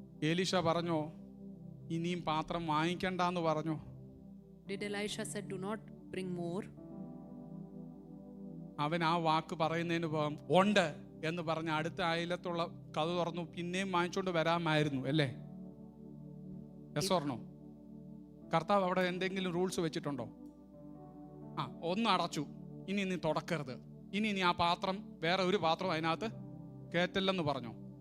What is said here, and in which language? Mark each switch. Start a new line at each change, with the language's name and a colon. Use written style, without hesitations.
Malayalam: എലീശ പറഞ്ഞോ ഇനിയും പാത്രം വാങ്ങിക്കണ്ടെന്ന് പറഞ്ഞു?
English: Did Elisha said do not bring more?
Malayalam: അവൻ ആ വാക്ക് പറയുന്നതിന് പകരം ഉണ്ട് എന്ന് പറഞ്ഞ അടുത്ത അയലത്തുള്ള കഥ തുറന്നു പിന്നെയും വാങ്ങിച്ചോണ്ട് വരാമായിരുന്നു അല്ലേ?
English: Yes or no?
Malayalam: കർത്താവ് അവിടെ എന്തെങ്കിലും റൂൾസ് വെച്ചിട്ടുണ്ടോ? ഒന്ന് അടച്ചു, ഇനി നീ തുടക്കരുത്, ഇനി നീ ആ പാത്രം വേറെ ഒരു പാത്രം അതിനകത്ത് കയറ്റല്ലെന്ന് പറഞ്ഞോ?